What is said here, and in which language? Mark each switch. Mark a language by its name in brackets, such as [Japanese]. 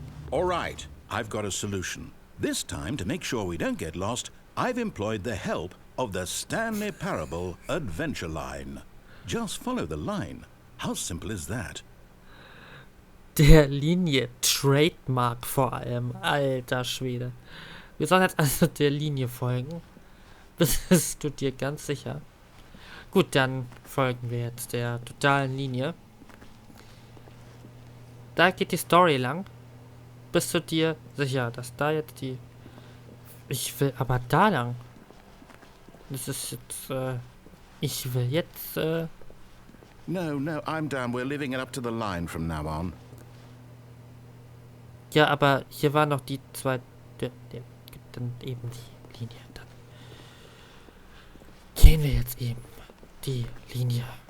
[English] All right, I've got a solution. This time, to make sure we don't get lost, I've employed the help of the Standley Parable Adventure Line. Just follow the line. How simple is that? [German] Der Linie Trademark vor allem. Alter Schwede. Wir sollen jetzt also der Linie folgen. Bist du dir ganz sicher? Gut, dann folgen wir jetzt der totalen Linie. Da geht die Story lang. Bist du dir sicher, dass da jetzt die... Ich will aber da lang. Das ist jetzt... Ich will jetzt... [English] No, I'm down. We're leaving it up to the line from now on. [German] Ja, aber hier war noch die zwei... Dann eben die Linie. Dann gehen wir jetzt eben die Linie.